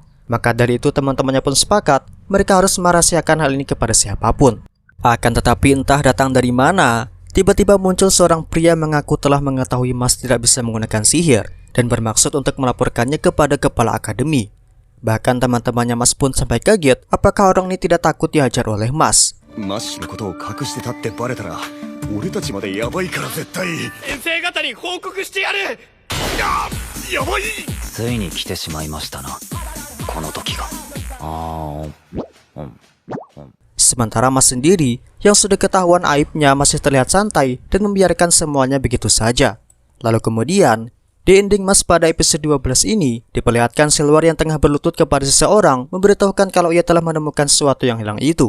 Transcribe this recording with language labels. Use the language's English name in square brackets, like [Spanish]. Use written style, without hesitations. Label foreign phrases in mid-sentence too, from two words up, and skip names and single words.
[Indonesian] Maka dari itu teman-temannya pun sepakat mereka harus merahasiakan hal ini kepada siapapun. Akan tetapi entah datang dari mana, tiba-tiba muncul seorang pria mengaku telah mengetahui Mas tidak bisa menggunakan sihir dan bermaksud untuk melaporkannya kepada kepala akademi. Bahkan teman-temannya Mas pun sampai kaget apakah orang ini tidak takut dihajar oleh Mas. [Japanese] 先生方に報告してやる。やばい。ついに来てしまいましたな、この時が。 [Indonesian] Sementara Mas sendiri yang sudah ketahuan aibnya masih terlihat santai dan membiarkan semuanya begitu saja. Lalu kemudian di ending Mas pada episode 12 ini diperlihatkan Selwar yang tengah berlutut kepada seseorang memberitahukan kalau ia telah menemukan sesuatu yang hilang itu.